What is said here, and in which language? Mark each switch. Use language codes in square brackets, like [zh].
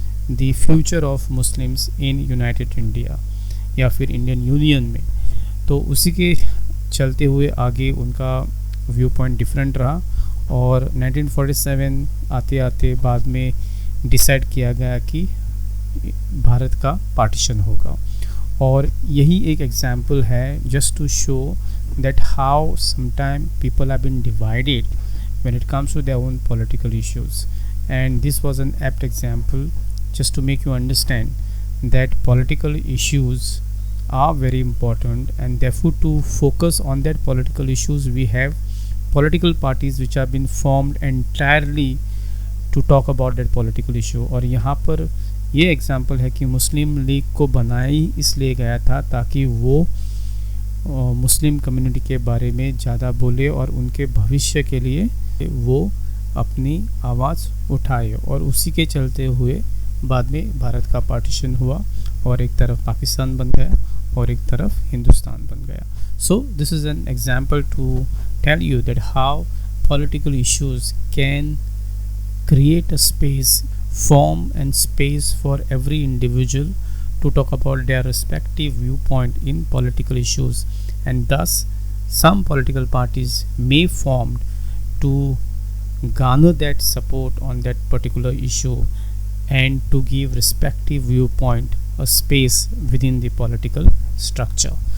[en] the future of Muslims in united India [hi] या फिर [en] Indian union में। [hi] तो उसी के चलते हुए आगे उनका व्यू पॉइंट डिफरेंट रहा और 1947 आते आते बाद में डिसाइड किया गया कि भारत का पार्टीशन होगा। और यही एक एग्जाम्पल है [en] Just to show that how sometime people have been divided when it comes to their own political issues, and this was an apt example just to make you understand that political issues are very important, and therefore to focus on that political issues we have political parties which have been formed entirely to talk about that political issue। [hi] और यहाँ पर ये example है कि मुस्लिम league को बनाया ही इसलिए गया था ताकि वो मुस्लिम कम्युनिटी के बारे में ज़्यादा बोले और उनके भविष्य के लिए वो अपनी आवाज़ उठाए, और उसी के चलते हुए बाद में भारत का पार्टीशन हुआ और एक तरफ पाकिस्तान बन गया और एक तरफ हिंदुस्तान बन गया। [en] So this is an example to tell you that how political issues can create a space, form and space for every individual to talk about their respective viewpoint in political issues, and thus some political parties may form to garner that support on that particular issue and to give respective viewpoint a space within the political structure.